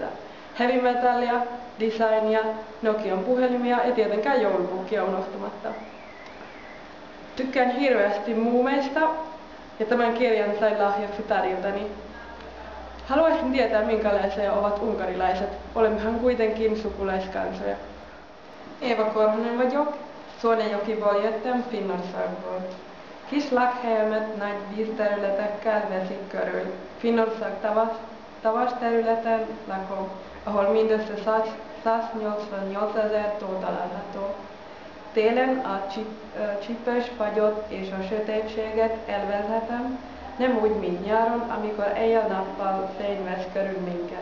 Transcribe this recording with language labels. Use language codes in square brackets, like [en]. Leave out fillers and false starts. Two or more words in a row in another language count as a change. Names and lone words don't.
[fi] Heavy metallia, designia, Nokian puhelimia ja tietenkään joulupukkia unohtamatta. Tykkään hirveästi muumeista ja tämän kirjan sain lahjaksi täriltäni. Haluaisin tietää, minkälaisia ovat unkarilaiset. Olemmehan kuitenkin sukulaiskansoja. [hu] Eeva Korhonen vagyok, Suonenjoki valjöttem Finnországból. Kis lakhelyemet nagy vízterületekkel veszik körül. Finnország tavas területen lakom, ahol mindössze 188 000 tó található. Télen a csípős fagyot és a sötétséget elvezhetem, nem úgy, mint nyáron, amikor éjjel-nappal fény vesz körül minket.